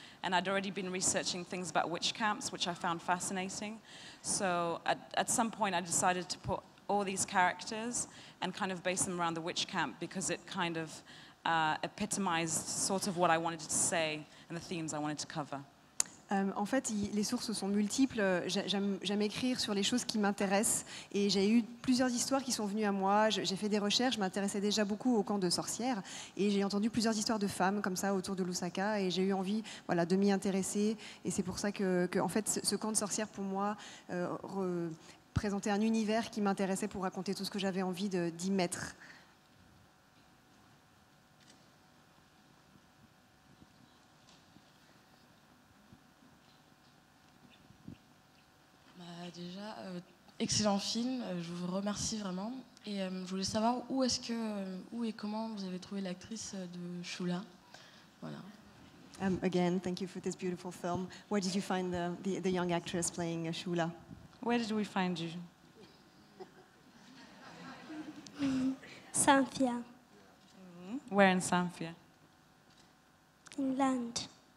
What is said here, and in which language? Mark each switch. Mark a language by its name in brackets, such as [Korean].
[English] And I'd already been researching things about witch camps, which I found fascinating. So at some point I decided to put all these characters and kind of base them around the witch camp because it kind of epitomized sort of what I wanted to say and the themes I wanted to cover. [French] En fait, les sources sont multiples. J'aime écrire sur les choses qui m'intéressent. Et j'ai eu plusieurs histoires qui sont venues à moi. J'ai fait des recherches. Je m'intéressais déjà beaucoup au camp de sorcières. Et j'ai entendu plusieurs histoires de femmes comme ça autour de Lusaka. Et j'ai eu envie de m'y intéresser. Et c'est pour ça que en fait, ce camp de sorcières, pour moi, représentait un univers qui m'intéressait pour raconter tout ce que j'avais envie d'y mettre. Déjà, excellent film, je vous remercie vraiment. Et je voulais savoir où et comment vous avez trouvé l'actrice de Shula. Voilà. [English] Again, thank you for this beautiful film. Where did you find the young actress playing Shula? Where did we find you? Samfia. Where in Samfia? Inland.